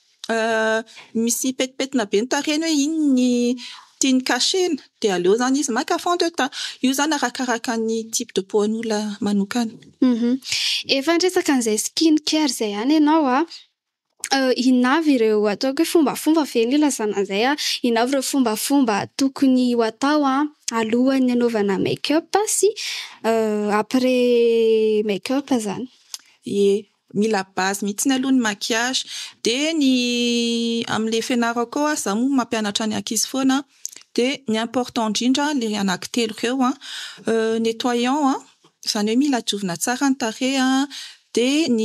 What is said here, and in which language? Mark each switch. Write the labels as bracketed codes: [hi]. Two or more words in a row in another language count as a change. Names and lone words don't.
[mg] misy petipetina be ny tarehiny hoe iny ny tiany kashena de aleo zany izy maka [fr] fond de teint [mg] io zany arakaraka ny [fr] type de peau [mg] an'olona manokana. Efa ndresaka an'izay skincare zay ihany ianao inavy ireo ataoko hoe fombafomba fe ny ilazana an'izay inavy ireo fombafomba tokony ho atao alohan'ny anaovana make-up sy [fr] après make-up [mg] zany. Mila base mihitsy ny alohan'ny maquillage de ny am'le fianarako za moa mampianatra ny ankizy foana de ny important indrindra le anankitelo reo nettoyant zany hoe mila diovina tsara ny tarehy de ny